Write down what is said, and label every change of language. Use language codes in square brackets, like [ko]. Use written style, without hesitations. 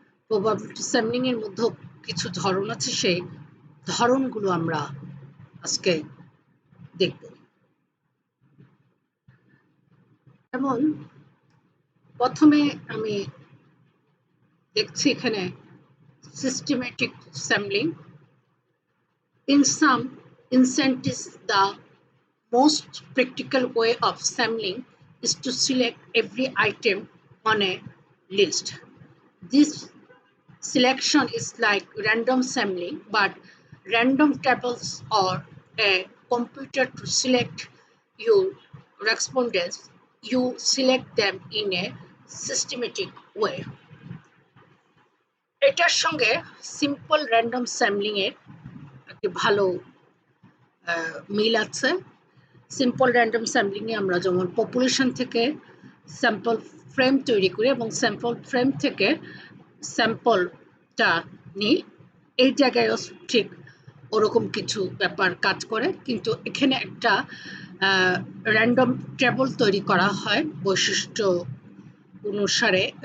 [bn] Probability sampling এর মধ্যে কিছু ধরন আছে, সেই ধরনগুলো আমরা আজকে দেখব। যেমন প্রথমে আমি দেখছি এখানে systematic sampling. [en] In some instances, the most practical way of sampling is to select every item on a list. This selection is like random sampling, but random tables or a computer to select your respondents. You select them in a systematic way. [bn] এটার সঙ্গে simple random sampling এর একটি ভালো মিল আছে। Simple random sampling এ আমরা যেমন population থেকে sample frame তৈরি করি এবং স্যাম্পল ফ্রেম থেকে স্যাম্পলটা নিই, এই জায়গায়ও ঠিক ওরকম কিছু ব্যাপার কাজ করে, কিন্তু এখানে একটা র্যান্ডম টেবল তৈরি করা হয় বৈশিষ্ট্য অনুসারে,